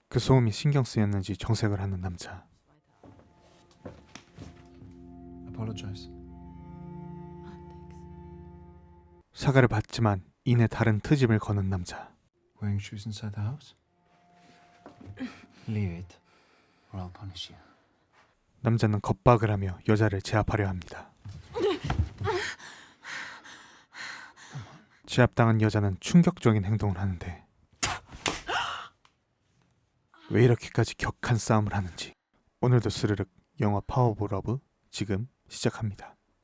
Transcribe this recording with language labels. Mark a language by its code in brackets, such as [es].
[ko] 그 소음이 신경 쓰였는지 정색을 하는 남자. [en] Apologize. [ko] 사과를 받지만 이내 다른 트집을 거는 남자. [en] Wearing shoes inside the house? Leave it, or I'll punish you. [ko] 남자는 겁박을 하며 여자를 제압하려 합니다. 제압당한 여자는 충격적인 행동을 하는데 왜 이렇게까지 격한 싸움을 하는지. 오늘도 스르륵 영화 파워 오브 러브 지금 시작합니다.